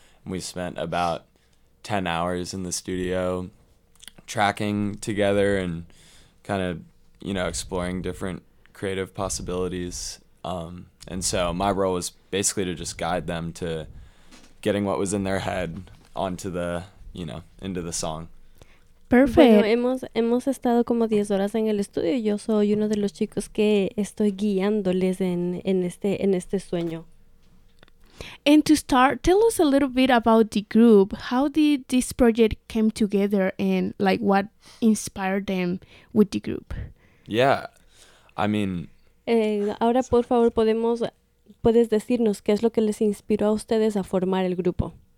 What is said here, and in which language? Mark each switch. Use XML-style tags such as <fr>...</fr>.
<en>We spent about 10 hours in the studio tracking together and kind of, you know, exploring different creative possibilities. And so my role was basically to just guide them to getting what was in their head onto the, you know, into the song. Perfect.</en> <es>Bueno, hemos estado como 10 horas en el estudio y yo soy uno de los chicos que estoy guiándoles en este sueño.</es> <en>And to start, tell us a little bit about the group. How did this project came together and like what inspired them with the group? Yeah, I mean...</en> <es>Ahora, por favor, puedes decirnos qué es lo que les inspiró a ustedes a formar el grupo.</es>